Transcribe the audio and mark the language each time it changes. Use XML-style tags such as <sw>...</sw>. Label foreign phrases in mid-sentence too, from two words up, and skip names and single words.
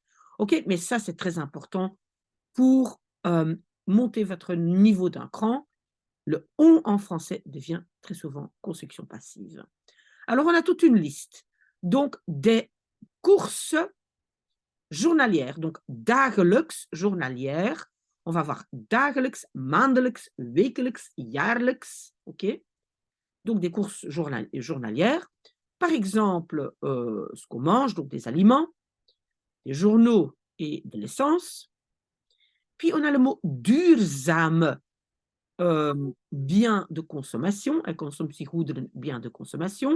<fr>OK, mais ça c'est très important pour monter votre niveau d'un cran. Le on en français devient très souvent construction passive. Alors, on a toute une liste. Donc, des courses journalières. Donc, dagelijks, journalière. On va voir</fr> <nl>dagelijks, maandelijks, wekelijks, jaarlijks.</nl> <fr>OK? Donc, des courses journalières. Par exemple, ce qu'on mange, donc des aliments, des journaux et de l'essence. Puis, on a le mot duurzame, bien de consommation, un consumptiegoederen, bien de consommation.</fr>